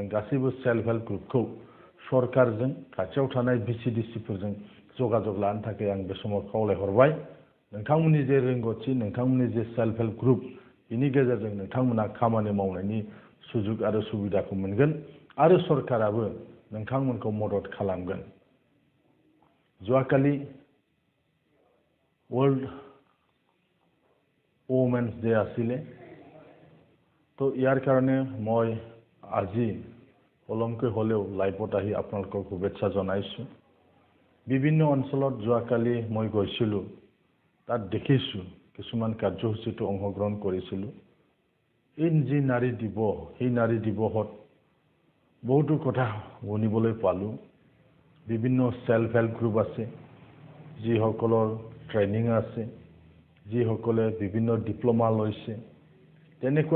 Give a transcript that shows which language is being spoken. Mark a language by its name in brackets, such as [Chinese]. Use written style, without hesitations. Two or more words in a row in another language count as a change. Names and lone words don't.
[Bodo] गासैबो सेल्फ हेल्प ग्रुपखौ सरकारजों खाथियाव थानाय VCDC फोरजों जगाजग लानो थाखाय आं बे समाव खावलायहरबाय नोंथांमोननि जे रोंगौथि नोंथांमोननि जे [English] self help group [Bodo] बिनि गेजेरजों नोंथांमोना खामानि मावनायनि सुजुग आरो सुबिदाखौ मोनगोन आरो सरकाराबो नोंथांमोनखौ मदद खालामगोन যোৱাকালি वर्ल्ड [English] Women's Day [Assamese] आছিলে তো ইয়াৰ কাৰণে মই আজি অলমকৈ হলেও লাইভত আহি আপোনালোকক শুভেচ্ছা জনাইছো বিভিন্ন অঞ্চলত যোৱাকালি মই গৈছিলো তাত দেখিছো কিছুমান কাৰ্যসূচীত অংশগ্ৰহণ কৰিছিলো এই যি নাৰী দিৱস এই নাৰী দিৱসত বহুতো কথা শুনিবলৈ পালো বিভিন্ন [English] self help group [Assamese] আছে যিসকলৰ ট্ৰেনিং আছে যিসকলে বিভিন্ন ডিপ্ল'মা লৈছে তেনেকুৱা